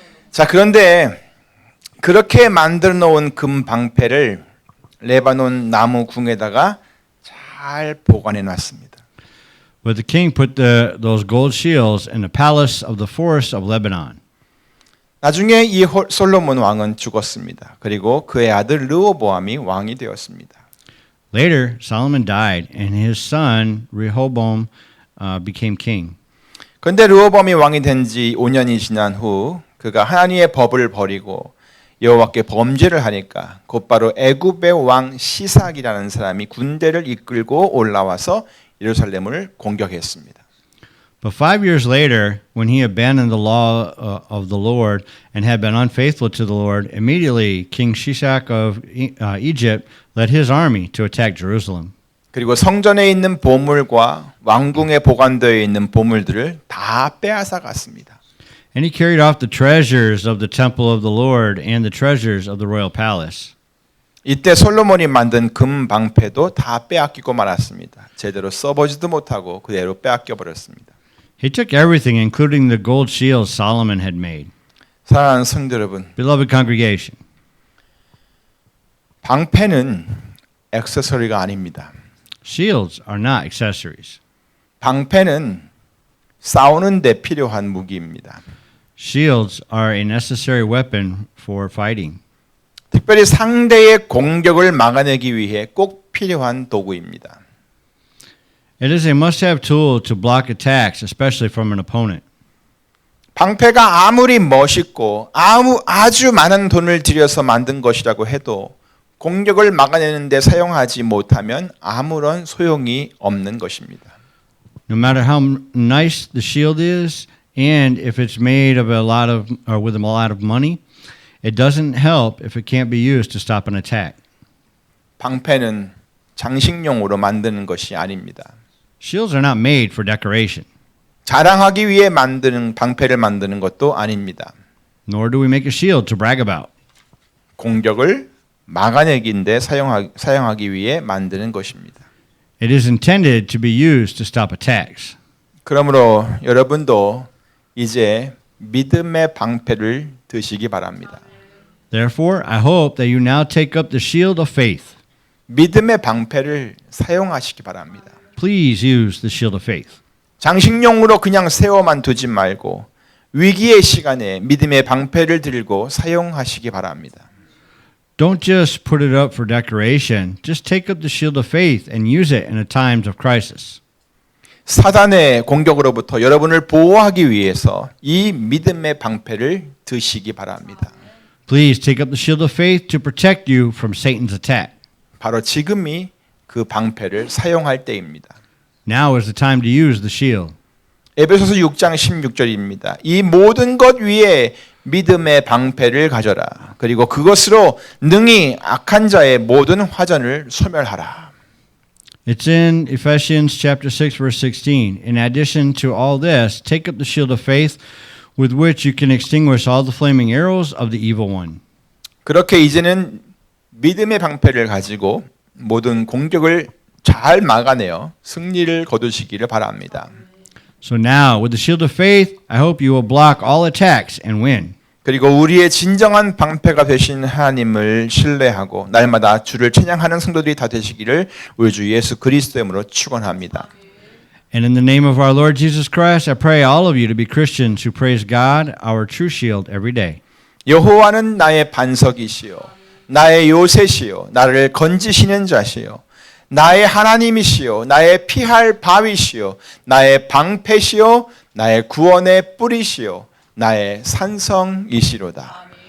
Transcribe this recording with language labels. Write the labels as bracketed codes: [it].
[ko] 자, 그런데 그렇게 만들어 놓은 금 방패를 레바논 나무 궁에다가 잘 보관해 놨습니다. [en] But the king put those gold shields in the palace of the forest of Lebanon. [ko] 나중에 이 솔로몬 왕은 죽었습니다. 그리고 그의 아들 르호보암이 왕이 되었습니다. [en] Later, Solomon died, and his son Rehoboam became king. [ko] 그런데 르호보암이 왕이 된 지 5년이 지난 후 그가 하나님의 법을 버리고 여호와께 범죄를 하니까 곧바로 애굽의 왕 시삭이라는 사람이 군대를 이끌고 올라와서 예루살렘을 공격했습니다. [en] But 5 years later, when he abandoned the law of the Lord and had been unfaithful to the Lord, immediately King Shishak of Egypt led his army to attack Jerusalem. [ko] 그리고 성전에 있는 보물과 왕궁에 보관되어 있는 보물들을 다 빼앗아 갔습니다. [en] And he carried off the treasures of the temple of the Lord and the treasures of the royal palace. [ko] 이때 솔로몬이 만든 금 방패도 다 빼앗기고 말았습니다. 제대로 써보지도 못하고 그대로 빼앗겨 버렸습니다. [en] He took everything, including the gold shields Solomon had made. [ko] 사랑하는 성도 여러분, [en] Beloved congregation, [ko] 방패는 액세서리가 아닙니다. [en] shields are not accessories. [ko] 방패는 싸우는 데 필요한 무기입니다. [en] Shields are a necessary weapon for fighting. [ko] 특별히 상대의 공격을 막아내기 위해 꼭 필요한 도구입니다. [en] It is a must-have tool to block attacks, especially from an opponent. [ko] 방패가 아무리 멋있고 아주 많은 돈을 들여서 만든 것이라고 해도 공격을 막아내는 데 사용하지 못하면 아무런 소용이 없는 것입니다. [en] No matter how nice the shield is, and if it's made of with a lot of money, it doesn't help if it can't be used to stop an attack. [ko] 방패는 장식용으로 만드는 것이 아닙니다. [en] Shields are not made for decoration. [ko] 자랑하기 위해 만드는 방패를 만드는 것도 아닙니다. [en] Nor do we make a shield to brag about. [ko] 공격을 막아내기인데 사용하기 위해 만드는 것입니다. [en] It is intended to be used to stop attacks. [ko] 그러므로 여러분도 이제 믿음의 방패를 드시기 바랍니다. [en] Therefore, I hope that you now take up the shield of faith. [ko] 믿음의 방패를 사용하시기 바랍니다. [en] Please use the shield of faith. [ko] 장식용으로 그냥 세워만 두지 말고 위기의 시간에 믿음의 방패를 들고 사용하시기 바랍니다. [en] Don't just put it up for decoration. Just take up the shield of faith and use it in the times of crisis. [ko] 사단의 공격으로부터 여러분을 보호하기 위해서 이 믿음의 방패를 드시기 바랍니다. [en] Please take up the shield of faith to protect you from Satan's attack. [ko] 바로 지금이 그 방패를 사용할 때입니다. [en] Now is the time to use the shield. [ko] 에베소서 6장 16절입니다. 이 모든 것 위에 믿음의 방패를 가져라. 그리고 그것으로 능히 악한 자의 모든 화전을 소멸하라. [en] It's in Ephesians chapter 6 verse 16. In addition to all this, take up the shield of faith with which you can extinguish all the flaming arrows of the evil one. [ko] 그렇게 이제는 믿음의 방패를 가지고 모든 공격을 잘 막아내어 승리를 거두시기를 바랍니다. [en] So now, with the shield of faith, I hope you will block all attacks and win. [ko] 그리고 우리의 진정한 방패가 되신 하나님을 신뢰하고 날마다 주를 찬양하는 성도들이 다 되시기를 우리 주 예수 그리스도의 이름으로 축원합니다. [en] And in the name of our Lord Jesus Christ, I pray all of you to be Christians who praise God, our true shield, every day. [ko] 여호와는 나의 반석이시요 나의 요새시요 나를 건지시는 자시요 나의 하나님이시요 나의 피할 바위시요 나의 방패시요 나의 구원의 뿌리시요 나의 산성이시로다.